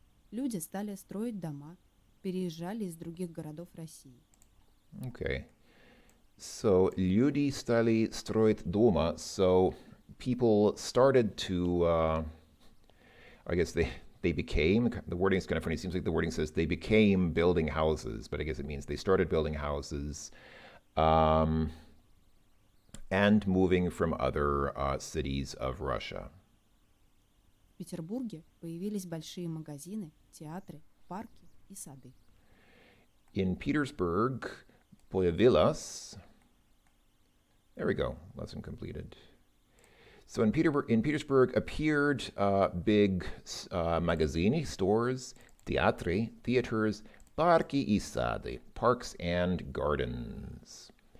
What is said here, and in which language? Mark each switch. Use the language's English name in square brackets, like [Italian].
[Russian] Люди стали строить дома, переезжали из других городов России. [English] Okay. So, [Russian] люди стали строить дома, [English] so people started to, I guess they became, the wording is kind of funny, it seems like the wording says they became building houses, but I guess it means they started building houses and moving from other cities of Russia. [Russian] В Петербурге появились большие магазины, театры, парки и сады. [English] In Petersburg, появилась, there we go, lesson completed. So in Petersburg appeared big magazini, stores, theaters, parki [Russian] и сады, [English] parks and gardens.